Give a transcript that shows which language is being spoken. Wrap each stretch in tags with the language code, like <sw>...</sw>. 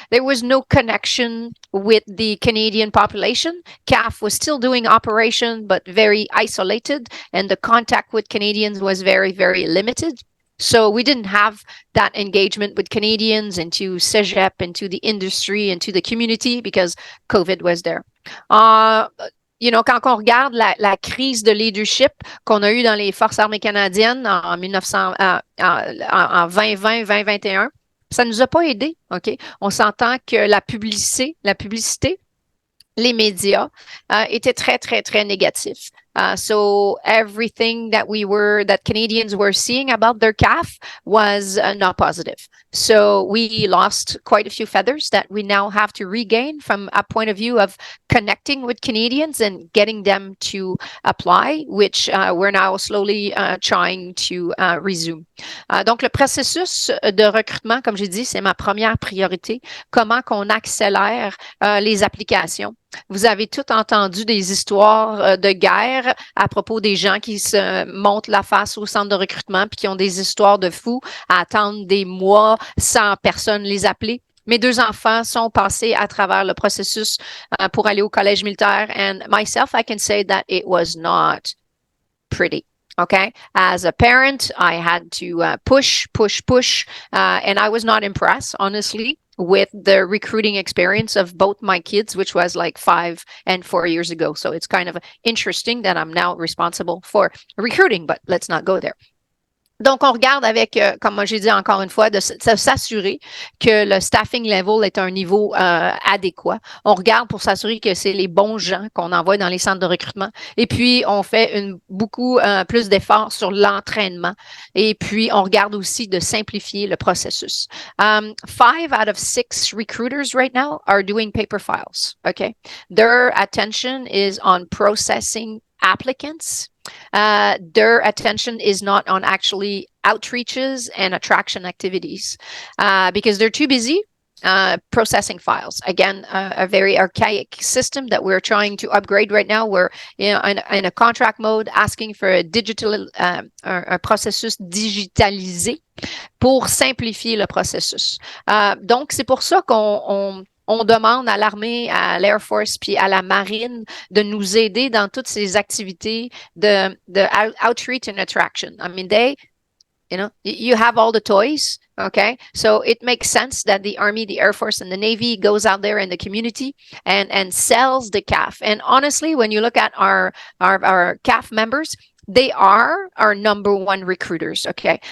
<en>There was no connection with the Canadian population. CAF was still doing operation, but very isolated, and the contact with Canadians was very, very limited. So we didn't have that engagement with Canadians, into cégep, into the industry, into the community, because COVID was there.</en> <fr>Quand on regarde la crise de leadership qu'on a eue dans les Forces armées canadiennes en 2020-2021, ça ne nous a pas aidés. OK? On s'entend que la publicité, les médias étaient très, très, très négatifs.</fr> <en>So everything that Canadians were seeing about their CAF was not positive. So we lost quite a few feathers that we now have to regain from a point of view of connecting with Canadians and getting them to apply, which we're now slowly trying to resume.</en> <fr>Donc, le processus de recrutement, comme j'ai dit, c'est ma première priorité. Comment qu'on accélère les applications. Vous avez tout entendu des histoires de guerre à propos des gens qui se montent la face au centre de recrutement puis qui ont des histoires de fous à attendre des mois sans personne les appeler. Mes 2 enfants sont passés à travers le processus pour aller au collège militaire,</fr> <en>and myself, I can say that it was not pretty. Okay. As a parent, I had to push, and I was not impressed, honestly, with the recruiting experience of both my kids, which was like 5 and 4 years ago. So it's kind of interesting that I'm now responsible for recruiting, but let's not go there.</en> <fr>Donc, on regarde avec, comme j'ai dit encore une fois, de s'assurer que le</fr> <en>staffing level</en> <fr>est à un niveau adéquat. On regarde pour s'assurer que c'est les bons gens qu'on envoie dans les centres de recrutement. Et puis, on fait beaucoup plus d'efforts sur l'entraînement. Et puis, on regarde aussi de simplifier le processus.</fr> <en>5 out of 6 recruiters right now are doing paper files. Okay. Their attention is on processing applicants. Their attention is not on actually outreaches and attraction activities because they're too busy processing files. Again, a very archaic system that we're trying to upgrade right now. We're in a contract mode, asking for a digital,</en> <fr>un processus digitalisé pour simplifier le processus. Donc, c'est pour ça qu'on demande à l'armée, à l'Air Force puis à la marine de nous aider dans toutes ces activités de</fr> <en>outreach and attraction. I mean, you have all the toys, okay? So it makes sense that the Army, the Air Force, and the Navy goes out there in the community and sells the CAF. And honestly, when you look at our CAF members, they are our number 1 recruiters, okay?</en>